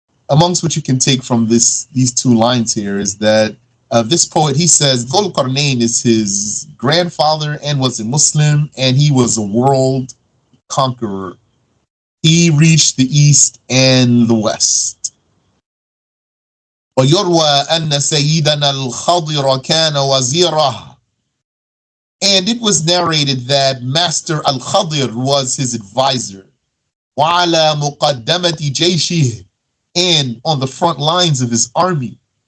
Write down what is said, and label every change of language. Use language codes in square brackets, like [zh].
[en] Amongst what you can take from these two lines here is that this poet, he says Dhul-Qarnayn is his grandfather and was a Muslim, and he was a world conqueror. He reached the east and the west. [ar] ويروى أن سيدنا الخضر كان وزيره. [en] And it was narrated that Master al-Khadir was his advisor. [ar] وعلى مقدمة جيشه. [en] And on the front lines of his army.